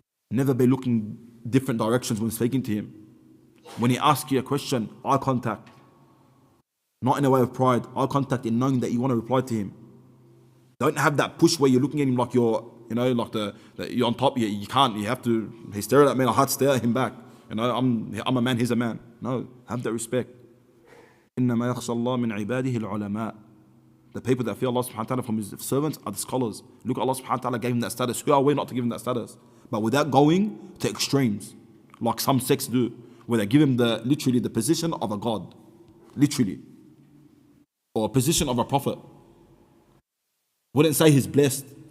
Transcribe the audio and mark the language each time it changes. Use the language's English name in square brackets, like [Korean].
[English] Never be looking different directions when speaking to him. When he asks you a question, eye contact. Not in a way of pride, eye contact in knowing that you want to reply to him. Don't have that push where you're looking at him like you're, like you're on top. You can't. You have to. He's staring at me. I have to stare at him back. I'm a man. He's a man. No, have that respect. [Arabic] إنما يخشى الله من عباده العلماء. [English] The people that fear Allah subhanahu wa ta'ala from his servants are the scholars. Look, Allah subhanahu wa ta'ala gave him that status. Who are we not to give him that status? But without going to extremes, like some sects do, where they give him literally the position of a god, literally, or a position of a prophet. Wouldn't say he's blessed.